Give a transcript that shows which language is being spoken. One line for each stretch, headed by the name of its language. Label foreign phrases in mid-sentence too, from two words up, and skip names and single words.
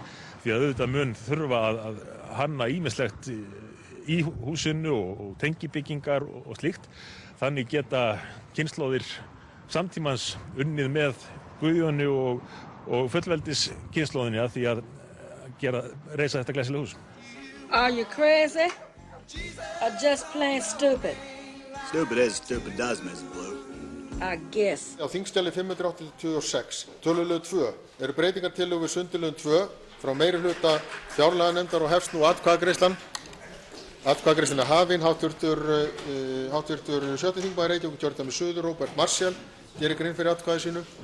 Icelandic: Því að auðvitað mun þurfa að hanna ýmislegt í húsinu og tengibyggingar og slíkt. Þannig geta kynslóðir samtímans unnið með Guðjóni og fullveldis kynslóðinni að því að reisa þetta glæsilega hús.
English: Are you crazy? Or just plain stupid? Stupid as stupid does, Mrs. Blue. I guess.
Icelandic: Á þingskjali 586, tölulög 2, eru breytingartillögur við sundurlögin 2 frá meirihluta fjárlaganefndar og hefst nú atkvæðagreiðslan. Atkvæðagreiðslan er hafin. Háttvirtur 7. þingmaður Reykjavíkurkjördæmis suður, Róbert Marshall, gerir grein fyrir atkvæði sínu.